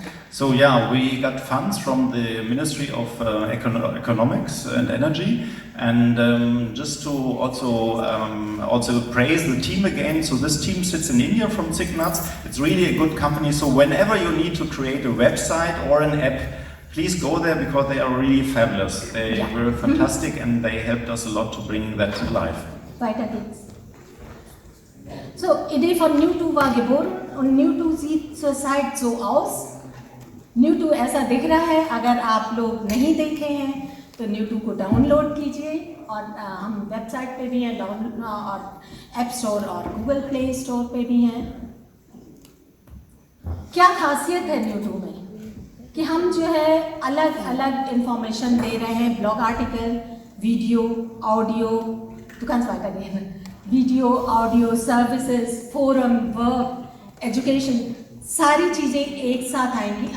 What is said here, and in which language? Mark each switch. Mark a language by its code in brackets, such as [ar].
[en] So yeah, we got funds from the Ministry of Economics and Energy, and just to also praise the team again. So this team sits in India from Signats. It's really a good company. So whenever you need to create a website or an app, please go there because they are really fabulous. They were fantastic and they helped us a lot to bring that to life. [de] Weiter geht's. So, Idee von New2 war geboren und New2 sieht zurzeit so aus. [hi] New2 ऐसा दिख रहा है, अगर आप लोग नहीं देखे हैं तो New2 को डाउनलोड कीजिए और हम वेबसाइट पे भी हैं और ऐप स्टोर और गूगल प्ले स्टोर पे भी हैं। क्या खासियत है New2 में कि हम जो है अलग अलग इंफॉर्मेशन दे रहे हैं, ब्लॉग आर्टिकल, वीडियो, ऑडियो, दुकान से बात करिए, video, audio, services, forum, work, education, सारी चीज़ें एक साथ आएंगी।